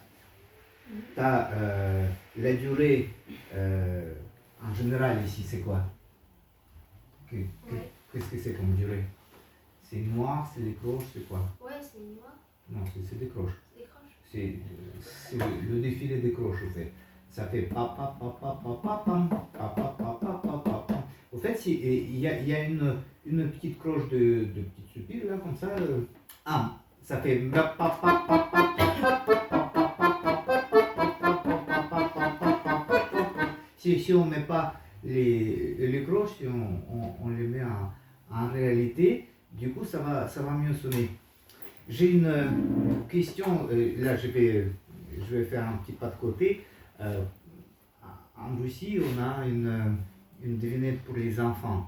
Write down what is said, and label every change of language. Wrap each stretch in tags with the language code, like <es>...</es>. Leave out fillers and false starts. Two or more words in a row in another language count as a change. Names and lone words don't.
<fr>Tu as la durée, en général ici, c'est quoi? Qu'est-ce que c'est comme durée? C'est noir, c'est des croches, c'est quoi? Ouais, c'est noir. Non, c'est des croches. C'est des croches. C'est le défilé des croches, en fait. Ça fait pa pa pa pa pa pa pam, pa pa pa pa pa pa pam. Au fait, il y a une petite croche de petite soupir, là, comme ça. Ça fait pa pa pa pa pa pa pa. Si on ne met pas les croches, si on les met en réalité, du coup, ça va mieux sonner. J'ai une question, là je vais faire un petit pas de côté. En Russie, on a une devinette pour les enfants.</fr>